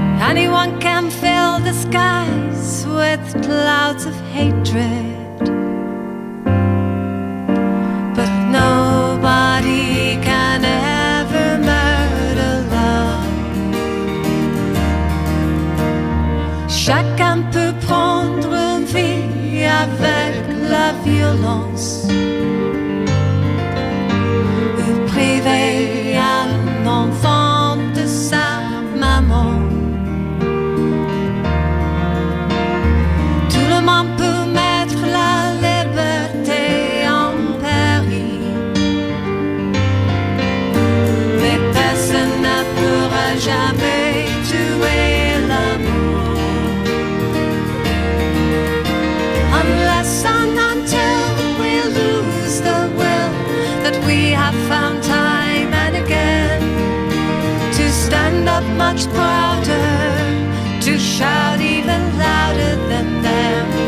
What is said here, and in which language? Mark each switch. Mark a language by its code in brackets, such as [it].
[en] Anyone can fill the skies with clouds of hatred. But nobody can ever murder love. [fr] Chacun peut prendre une vie avec la violence, ou priver un enfant de sa maman. Tout le monde peut mettre la liberté en péril, mais personne ne pourra jamais tuer l'amour. [en] Unless and until we lose the will that we have found time and again to stand up much prouder, to shout even louder than them.